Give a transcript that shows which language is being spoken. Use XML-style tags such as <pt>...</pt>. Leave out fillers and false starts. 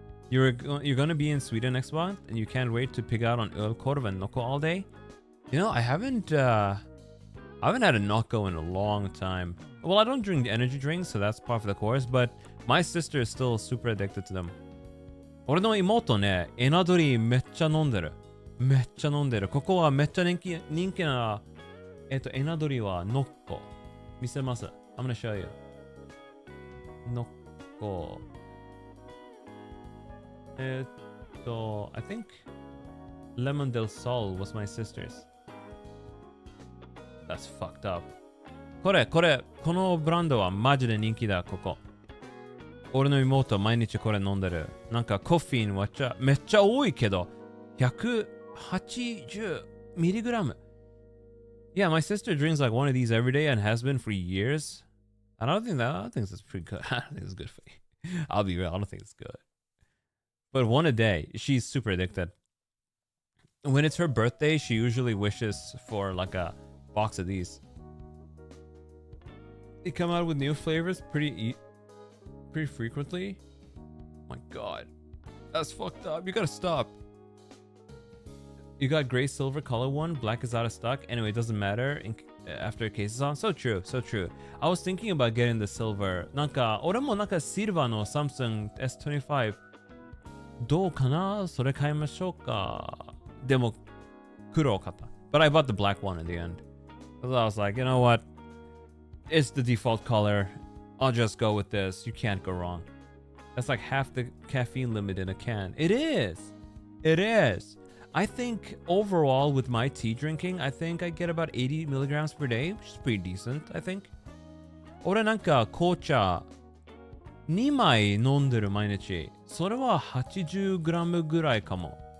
<en>You're gonna be in Sweden next month, and you can't wait to pick out on ölkorv and nocco all day. You know, I haven't had a nocco in a long time. Well, I don't drink the energy drinks, so that's part of the course. But my sister is still super addicted to them.</en> <ja>俺の妹ね、エナドリめっちゃ飲んでる。ここはめっちゃ人気な、エナドリはノッコ。見せます。</ja> <en>I'm gonna show you. ノッコ。 I think Lemon del Sol was my sister's. That's fucked up.</en> <ja>このブランドはマジで人気だ、ここ。俺の妹は毎日これ飲んでる。なんかコフィンはめっちゃ多いけど、</ja> <en>180 milligram. Yeah, my sister drinks like one of these every day and has been for years. I think that's pretty good. I don't think it's good for you. I'll be real, I don't think it's good. But one a day, she's super addicted. When it's her birthday, she usually wishes for like a box of these. They come out with new flavors pretty frequently. Oh my god. That's fucked up. You gotta stop. You got gray silver color one, black is out of stock. Anyway, it doesn't matter after a case is on. So true. I was thinking about getting the silver.</en> <ja>なんか、俺もなんかシルバーの Samsung S25 どうかな？それ買いましょうか。でも黒を買った。</ja> <en>But I bought the black one in the end. So I was like, you know what? It's the default color. I'll just go with this. You can't go wrong. That's like half the caffeine limit in a can. It is. I think overall with my tea drinking, I think I get about 80 milligrams per day, which is pretty decent, I think.</en> <ja>俺なんか紅茶2枚飲んでる毎日。それは80グラムぐらいかも。</ja>